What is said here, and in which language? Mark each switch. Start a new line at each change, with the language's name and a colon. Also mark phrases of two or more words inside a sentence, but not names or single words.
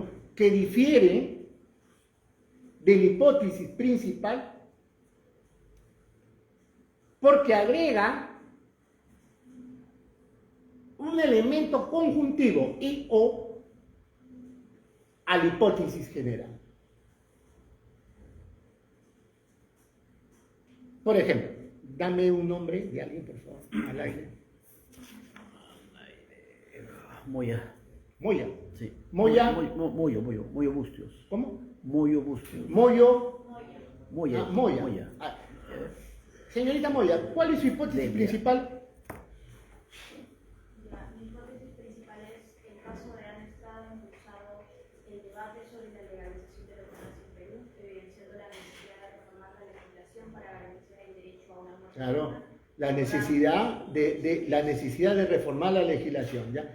Spanish: Que difieren de la hipótesis principal porque agrega un elemento conjuntivo y o a la hipótesis general. Por ejemplo, dame un nombre de alguien, por favor, al aire. Moya. Moya. Sí. Moya. Moyo Bustios. ¿Cómo? Moyo Bustios. Moyo. Moya. Moya. Señorita Moya, ¿cuál es su hipótesis principal? Mi hipótesis principal es que el caso de han estado impulsado el debate sobre la legalización de la eutanasia en Perú, evidenciando la necesidad de reformar la legislación para garantizar el derecho a una muerte. Claro, la necesidad de reformar la legislación, ¿ya?